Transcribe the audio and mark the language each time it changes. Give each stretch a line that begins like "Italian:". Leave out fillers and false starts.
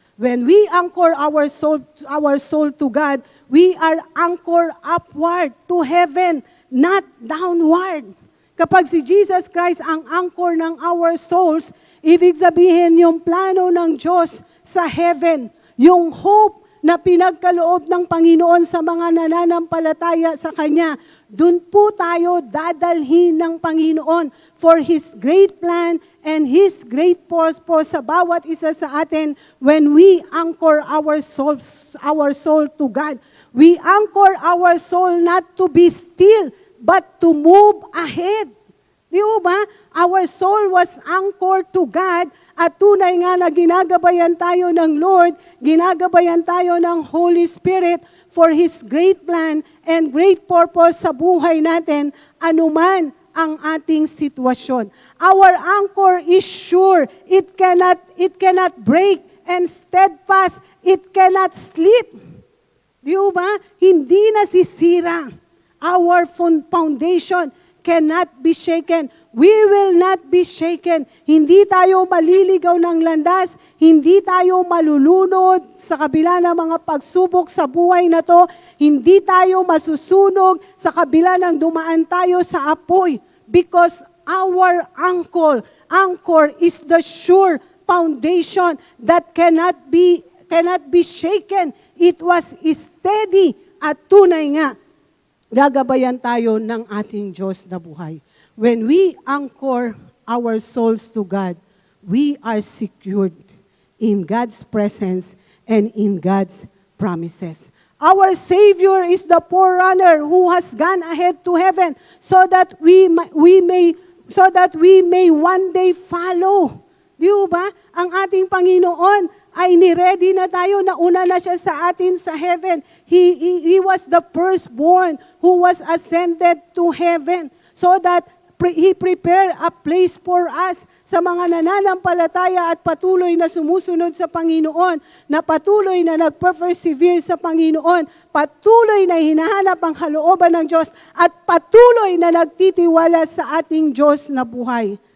English: When we anchor our soul to God, we are anchored upward to heaven, not downward.
Filipino: Kapag si Jesus Christ ang anchor ng
English: our souls,
Filipino: ibig sabihin yung plano ng Diyos sa heaven, yung hope na pinagkaloob ng Panginoon sa mga nananampalataya sa Kanya, dun po tayo dadalhin ng Panginoon
English: for His great plan and His great purpose
Filipino: sa bawat isa sa atin
English: when we anchor our soul to God. We anchor our soul not to be still, but to move ahead.
Filipino: Di ba?
English: Our soul was anchored to God
Filipino: at tunay nga na ginagabayan tayo ng Lord, ginagabayan tayo ng Holy Spirit
English: for His great plan and great purpose
Filipino: sa buhay natin, anuman ang ating sitwasyon.
English: Our anchor is sure, it cannot break, and steadfast, it cannot slip.
Filipino: Di ba? Hindi nasisira.
English: Our foundation cannot be shaken. We will not be shaken.
Filipino: Hindi tayo maliligaw ng landas. Hindi tayo malulunod sa kabila ng mga pagsubok sa buhay na to. Hindi tayo masusunog sa kabila ng dumaan tayo sa apoy.
English: Because our anchor is the sure foundation that cannot be shaken. It was steady
Filipino: at tunay nga gagabayan tayo ng ating Diyos na buhay.
English: When we anchor our souls to God, we are secured in God's presence and in God's promises. Our Savior is the forerunner who has gone ahead to heaven so that we may one day follow.
Filipino: Di ba? Ang ating Panginoon ay ni-ready na tayo, nauna na siya sa atin sa heaven.
English: He was the firstborn who was ascended to heaven so that He prepared a place for us
Filipino: sa mga nananampalataya at patuloy na sumusunod sa Panginoon, na patuloy na nagper-persevere sa Panginoon, patuloy na hinahanap ang kalooban ng Diyos, at patuloy na nagtitiwala sa ating Diyos na buhay.